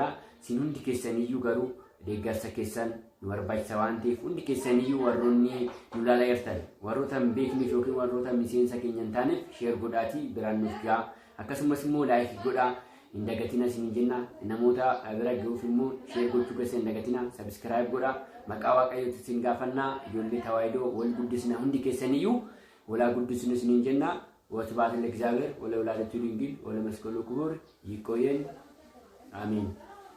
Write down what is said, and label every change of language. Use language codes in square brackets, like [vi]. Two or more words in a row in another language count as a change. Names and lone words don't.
[om] Isin hundi keessaniyyuu garuu deeggarsa keessan nu barbaachisa waan ta'eef hundi keessaniyyuu warroonni nu ilaalaa jirtan warroota hin beekneef yookiin warroota miseensa keenya hin taaneef sheer godhaatii biraan nuuf ga'a. Akkasumas immoo laayik godhaa. Indagatina isin jenna namoota bira gahuuf immoo sheer gochuu keessan indagatina subscribe godhaa. Maqaa waaqayyootti isin gaafannaa ijoollee tawaahidoo wal guddisna hundi keessaniyyuu walaa guddisnu isin jenna. [gez] ወስብሐት ለእግዚአብሔር ወለወላዲቱ ድንግል ወለመስቀሉ ክቡር። [am] ይቆየን። አሜን።